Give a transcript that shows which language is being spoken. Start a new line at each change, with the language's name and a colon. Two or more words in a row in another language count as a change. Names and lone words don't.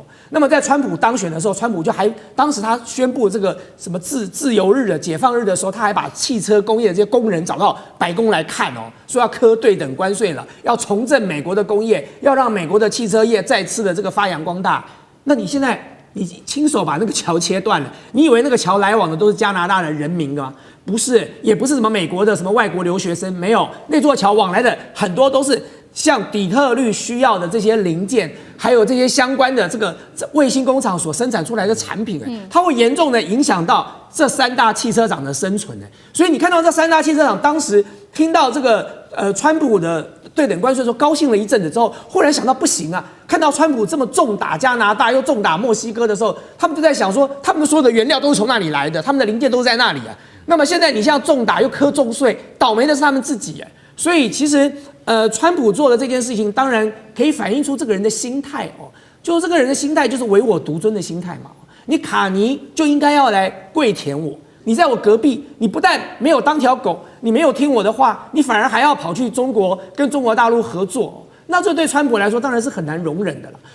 Chinese: 那麼在川普當選的時候，川普就還當時他宣布這個什麼自由日的解放日的時候，他還把汽車工業的這些工人找到白宮來看哦，說要課對等關稅了，要重振美國的工業，要讓美國的汽車業再次的這個發揚光大。那你現在你親手把那個橋切斷了，你以為那個橋來往的都是加拿大的人民嗎？不是，也不是什麼美國的什麼外國留學生，沒有，那座橋往來的很多都是像底特律需要的這些零件，還有這些相關的這個衛星工廠所生產出來的產品，它會嚴重的影響到這3大汽車廠的生存。所以你看到這3大汽車廠當時聽到這個川普的對等關稅的時候，高興了一陣子之後，忽然想到不行啊，看到川普這麼重打加拿大又重打墨西哥的時候，他們就在想說，他們所有的原料都是從那裡來的，他們的零件都是在那裡啊。那麼現在你像重打又課重稅，倒霉的是他們自己哎。所以其實川普做的這件事情，當然可以反映出這個人的心態哦，就是這個人的心態就是唯我獨尊的心態嘛。你卡尼就應該要來跪舔我，你在我隔壁，你不但沒有當條狗，你沒有聽我的話，你反而還要跑去中國跟中國大陸合作，那這對川普來說當然是很難容忍的了。